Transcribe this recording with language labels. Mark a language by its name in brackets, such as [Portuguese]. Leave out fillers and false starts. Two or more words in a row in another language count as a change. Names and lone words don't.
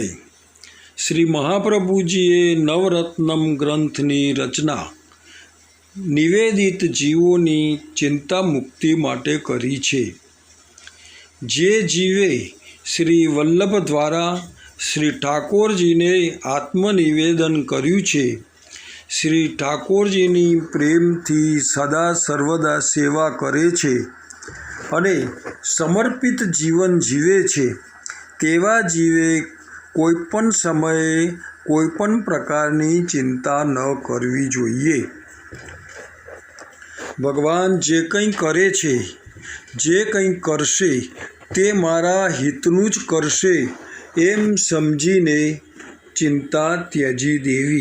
[Gujarati] શ્રી મહાપ્રભુજીએ નવરત્નમ ગ્રંથની રચના નિવેદિત જીવોની ચિંતા મુક્તિ માટે કરી છે। જે જીવે શ્રી વલ્લભ દ્વારા શ્રી ઠાકોરજીને આત્મનિવેદન कर्યું છે, શ્રી ઠાકોરજીની પ્રેમથી સદા સર્વદા સેવા કરે છે અને સમર્પિત જીવન જીવે છે, તેવા જીવે કોઈપણ સમયે કોઈપણ પ્રકારની ચિંતા ન કરવી જોઈએ। ભગવાન જે કંઈ કરે છે, જે કંઈ કરશે તે મારા હિતનું જ કરશે એમ સમજીને ચિંતા ત્યજી દેવી।